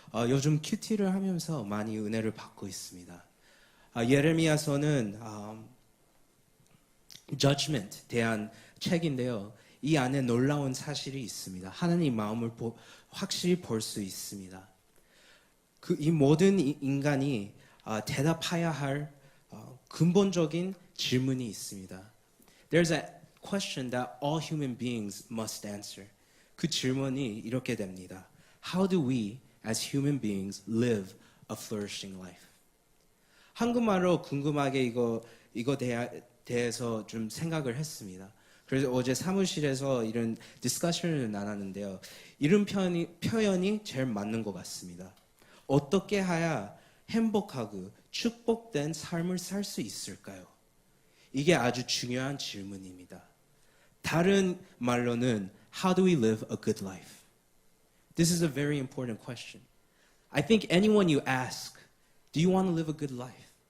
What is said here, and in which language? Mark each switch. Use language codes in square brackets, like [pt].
[ko] 요즘 큐티를 하면서 많이 은혜를 받고 있습니다. 예레미야서는 judgment 대한 책인데요. 이 안에 놀라운 사실이 있습니다. 하나님 마음을 확실히 볼 수 있습니다. 이 모든 인간이 대답해야 할 근본적인 질문이 있습니다. [en] There's a question that all human beings must answer. [ko] 그 질문이 이렇게 됩니다. [en] How do we as human beings live a flourishing life? [ko] 한국말로 궁금하게 이거 대해서 좀 생각을 했습니다. 그래서 어제 사무실에서 이런 디스커션을 나눴는데요. 이런 표현이 제일 맞는 것 같습니다. 어떻게 해야 행복하고 축복된 삶을 살 수 있을까요? 이게 아주 중요한 질문입니다. 다른 말로는 [en] How do we live a good life? This is a very important question. I think anyone you ask, do you want to live a good life?